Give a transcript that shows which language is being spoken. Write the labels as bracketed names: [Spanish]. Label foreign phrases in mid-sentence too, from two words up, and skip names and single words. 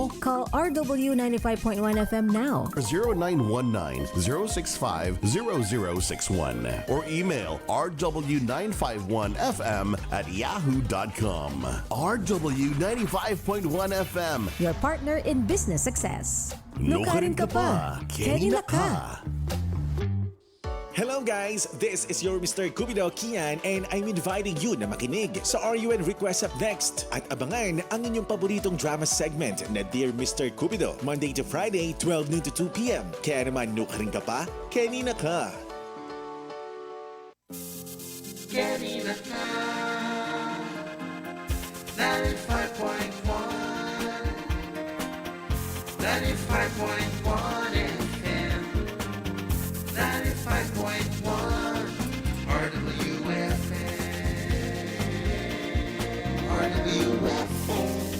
[English] Call RW 95.1 FM now. 0919-065-0061 or email rw951fm@yahoo.com. RW95.1 FM. Your partner in business success. [Pampanga] Nukarin ka pa, Kenny ka. [English] Hello guys! This is your Mr. Cupido Kian and I'm inviting you [Filipino] na makinig sa RUN Request Up Next at abangan ang inyong paboritong [English] drama segment [Filipino] na Dear Mr. [English] Cupido, Monday to Friday, 12 noon to 2 p.m. [Filipino] Kaya naman [Pampanga] nukarin ka pa, Kenny na ka! Kenny na ka 95.1 95.1 FM 95.1 RWFM RWFM